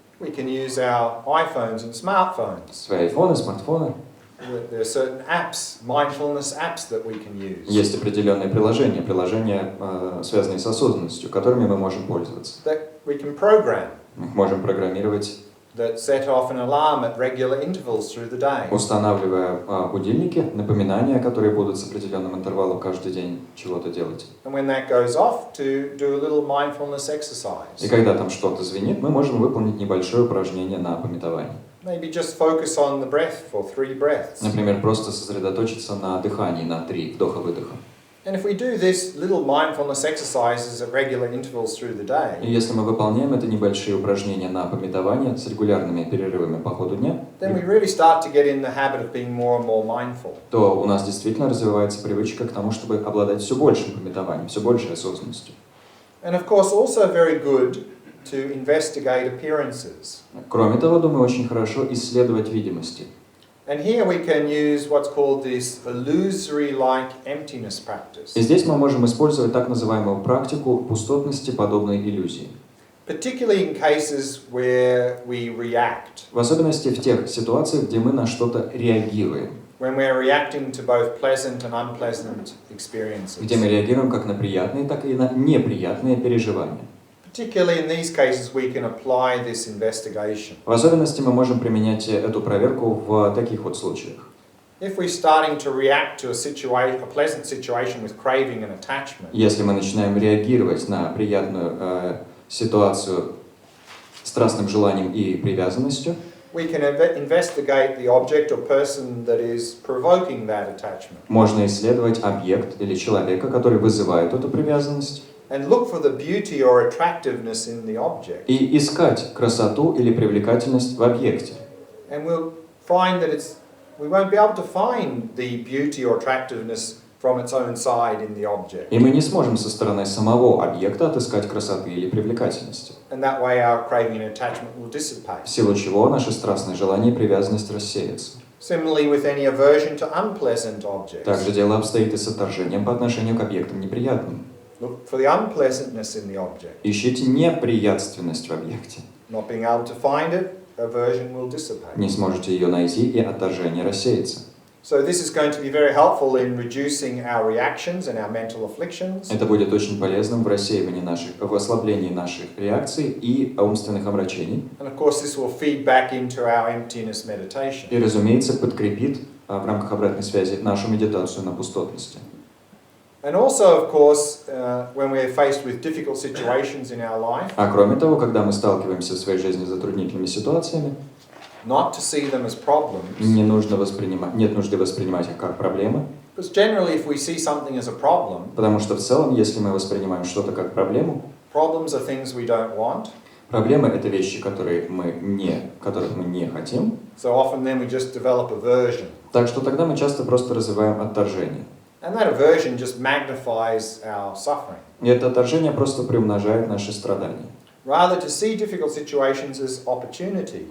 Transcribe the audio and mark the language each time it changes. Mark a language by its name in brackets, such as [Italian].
[English] We can use our iPhones and smartphones. [Russian] Свои айфоны, смартфоны. [English] There are certain apps, mindfulness apps that we can use. [Russian] Есть определенные приложения, связанные с осознанностью, которыми мы можем пользоваться. [English] That we can program, [Russian] Мы их можем программировать, [English] that set off an alarm at regular intervals through the day. [Russian] устанавливая будильники, напоминания, которые будут с определенным интервалом каждый день чего-то делать. [English] And when that goes off, to do a little mindfulness [Russian] И [English] exercise. [Russian] когда там что-то звенит, мы можем выполнить небольшое упражнение на памятование. [English] Maybe just focus on the breath for 3 breaths. [Russian] Например, просто сосредоточиться на дыхании, на 3 вдоха-выдоха. [English] And if we do this little mindfulness exercises at regular intervals through the day, [Russian] И если мы выполняем это небольшие упражнения на памятование с регулярными перерывами по ходу дня, [English] then we really start to get in the habit of being more and more mindful. [Russian] то у нас действительно развивается привычка к тому, чтобы обладать все большим памятованием, все большей осознанностью. [English] And of course, also very good to investigate appearances. [Russian] Кроме того, думаю, очень хорошо исследовать видимости. [English] And here we can use what's called this illusory-like emptiness practice. [Russian] И здесь мы можем использовать так называемую практику пустотности, подобной иллюзии. [English] Particularly in cases where we react. [Russian] В особенности в тех ситуациях, где мы на что-то реагируем. [English] When we're reacting to both pleasant and unpleasant experiences. [Russian] Где мы реагируем как на приятные, так и на неприятные переживания. [English] Particularly in these cases, we can apply this investigation. [Russian] В особенности мы можем применять эту проверку в таких вот случаях. [English] If we're starting to react to a pleasant situation with craving and attachment, [Russian] Если мы начинаем реагировать на приятную ситуацию страстным желанием и привязанностью, [English] we can investigate the object or person that is provoking that attachment. [Russian] Можно исследовать объект или человека, который вызывает эту привязанность, [English] And look for the beauty or attractiveness in the object. [Russian] и искать красоту или привлекательность в объекте. [English] And we'll find that we won't be able to find the beauty or attractiveness from its own side in the object. [Russian] И мы не сможем со стороны самого объекта отыскать красоты или привлекательности. [English] And that way our craving and attachment will dissipate. [Russian] В силу чего наше страстное желание и привязанность рассеется. [English] Similarly with any aversion to unpleasant objects. [Russian] Также дело обстоит и с отторжением по отношению к объектам неприятным. [English] Look for the unpleasantness in the object. [Russian] Ищите неприятственность в объекте. [English] Not being able to find it, aversion will dissipate. [Russian] Не сможете ее найти, и отторжение рассеется. [English] So this is going to be very helpful in reducing our reactions and our mental afflictions. [Russian] Это будет очень полезным в рассеивании в ослаблении наших реакций и умственных омрачений. [English] And of course this will feed back into our emptiness meditation. [Russian] И, разумеется, подкрепит в рамках обратной связи нашу медитацию на пустотности. [English] And also, of course, when we're faced with difficult situations in our life, [Russian] А кроме того, когда мы сталкиваемся в своей жизни с затруднительными ситуациями, [English] not to see them as problems. [Russian] нет нужды воспринимать их как проблемы. [English] Because generally, if we see something as a problem, [Russian] Потому что в целом, если мы воспринимаем что-то как проблему, [English] problems are things we don't want. [Russian] проблемы — это вещи, которых мы не хотим. [English] So often then we just develop aversion. [Russian] Так что тогда мы часто просто развиваем отторжение. [English] And that aversion just magnifies our suffering. [Russian] И это отторжение просто приумножает наши страдания. [English] Rather, to see difficult situations as opportunities.